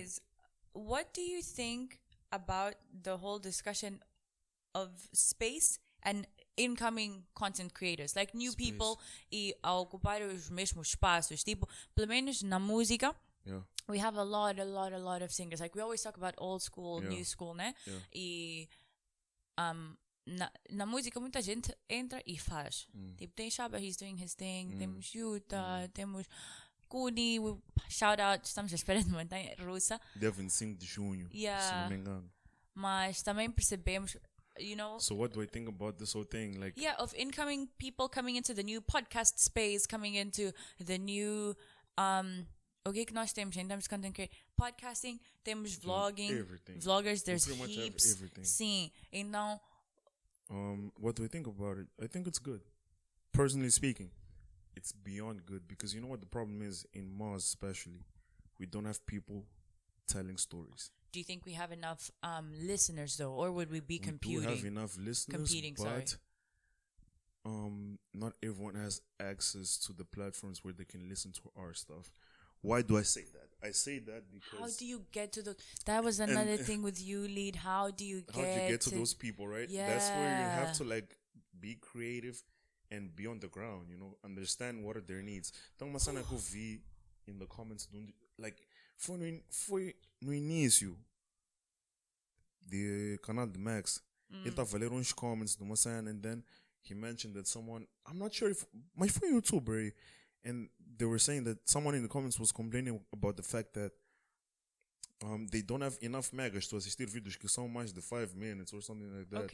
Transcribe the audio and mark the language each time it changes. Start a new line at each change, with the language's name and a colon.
English: is, what do you think about the whole discussion of space and incoming content creators, like new people
Portuguese: e a ocupar os mesmos espaços?
English: Tipo,
Portuguese: pelo menos na música,
English: we have a lot of singers. Like we always talk about old school, new school, né?
Portuguese: E na música muita gente entra e faz.
English: Tipo, tem Shaba, he's doing his thing.
Portuguese: Temos Yuta, temos Kuni, shout out, estamos à espera de montanha russa. Dia 25 de junho, se não me engano. Mas também percebemos,
English: So what do I think about this whole thing? Like, of incoming people coming into the new podcast space, coming into the new
Portuguese: o que nós temos em termos de
English: content creation?
Portuguese: Podcasting, temos vlogging,
English: everything. Vloggers, there's pretty much heaps. everything.
Portuguese: Sim, então
English: what do I think about it? I think it's good. Personally speaking, it's beyond good, because you know what the problem is in Mars, especially, we don't have people telling stories. do you think we have enough listeners though, or would we be competing? We do have enough listeners, Competing, but sorry. not everyone has access to the platforms where they can listen to our stuff. Why do I say that? I say that because how do you get to those? That was another thing with YouLead. How do you get to those people, right? Yeah. That's where you have to like be creative and be on the ground, you know, understand what are their needs.
Portuguese: Então, uma cena que eu vi
English: in the comments,
Portuguese: like, foi no início do canal de Max. Ele estava a ler uns comments de uma cena,
English: and then he mentioned that someone, I'm not sure if,
Portuguese: mas foi um
English: YouTuber, and they were saying that someone in the comments was complaining about the fact that they don't have enough megas to
Portuguese: assistir vídeos que são mais de
English: 5 minutes or something like that.